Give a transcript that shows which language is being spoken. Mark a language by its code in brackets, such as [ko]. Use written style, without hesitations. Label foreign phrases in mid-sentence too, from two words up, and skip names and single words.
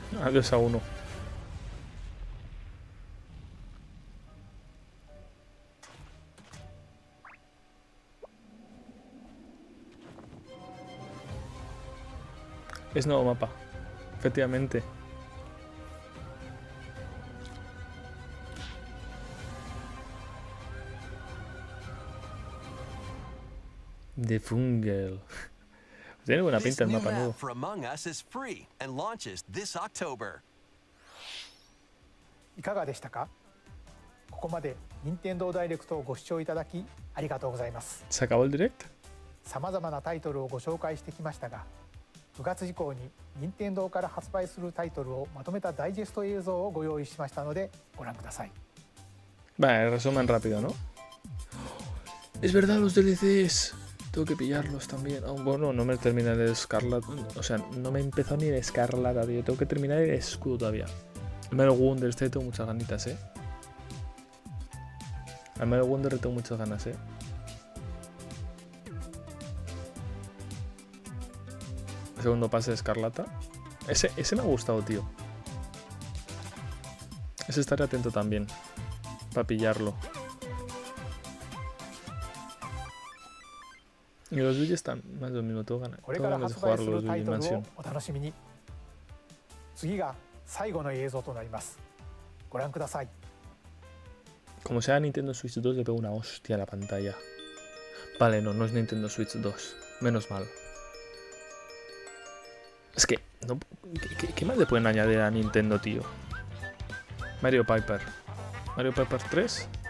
[es] Adiós a uno. Es nuevo mapa. Efectivamente. The Fungal. Tiene buena [en] This [es] pinta el [en] new [es] mapa nuevo. [en] map for Among Us is free and launches this October. [ja] いかがでしたか？ここまで任天堂ダイレクトをご視聴いただきありがとうございます。 [es] ¿Se acabó el direct? [ja] さまざまなタイトルをご紹介してきましたが、9月以降に任天堂から発売するタイトルをまとめたダイジェスト映像をご用意しましたのでご覧ください。 [es] Vale, resumen rápido, ¿no? Es verdad, los DLCs. Tengo que pillarlos también. Oh, bueno, no me terminé el Escarlata. O sea, no me empezó ni el Escarlata, tío. Tengo que terminar el escudo todavía. El Metal Wonder, este tengo muchas ganitas, ¿eh? Al Metal Wonder tengo muchas ganas, ¿eh? El segundo pase de Escarlata. Ese me ha gustado, tío. Ese estaré atento también. Para pillarlo. Y los Luigi están más o menos, tengo ganas de jugar los Luigi Mansion. [ja] お楽しみに。次が最後の映像となります。ご覧ください。 [es] Como sea Nintendo Switch 2 le pego una hostia a la pantalla. Vale, no es Nintendo Switch 2. Menos mal. Es que, no, ¿qué más le pueden añadir a Nintendo, tío? Mario Piper. Mario Piper 3.